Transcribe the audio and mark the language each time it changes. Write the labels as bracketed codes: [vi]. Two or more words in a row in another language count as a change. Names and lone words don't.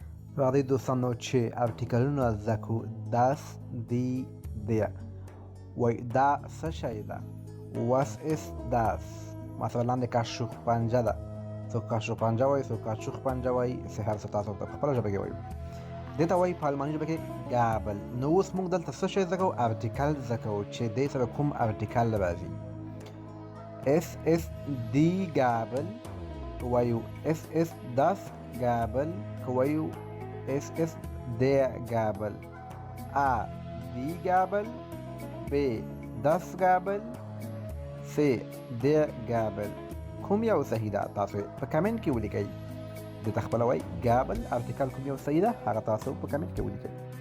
[ps] راځئ دوستانو چې ارټیکلونه زده کړو. [de] das, die, der. [ps] وایي دا څه شی ده؟ [de] was ist das؟ [ps] مثلا د کاشوغ پنجه ده. څوک کاشوغ پنجه وایي، څوک کاشوغ پنجه وایي، هر څه تاسو په خپله ژبه کې وایو. دې ته وایي په الماني ژبه کې ګابل. نو اوس موږ دلته څه شی زده کوو؟ ارټیکل زده کوو چې دې سره کوم ارټیکل راځي. [de] es ist die Gabel وایو es ist das Gabel وایو es ist der Gabel. A. Die Gabel. B. Das Gabel. C. Der Gabel. [ps] کوم یو صحیح ده؟ تاسو په کمنټ کې ولیکئ. د تخپلوي ګابل ارټیکل کوم یو صحیح ده هغه تاسو په کمنټ کې ولیکئ.